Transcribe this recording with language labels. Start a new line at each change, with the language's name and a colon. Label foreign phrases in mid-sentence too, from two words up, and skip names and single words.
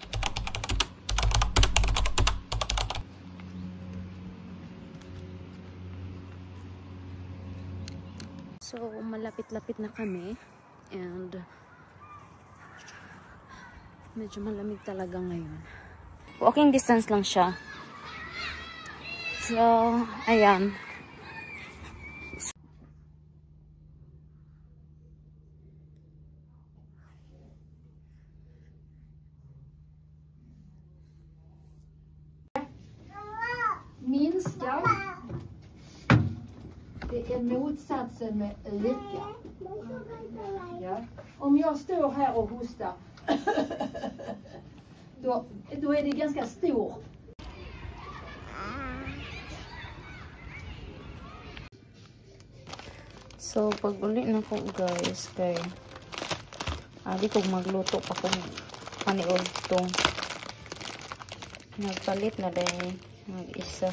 Filipino: So, malapit-lapit na kami. And medyo malamig talaga ngayon.
English: Walking distance
Filipino: lang siya. So, ayan.
Swedish: Minska. Det är motsatsen med öka. Ja. Om jag står här och hostar då är det ganska stor.
Cebuano: So, pag uli na ko guys, kay di ko magluto pa kung paniod tong nagpalit na dahil mag-isa.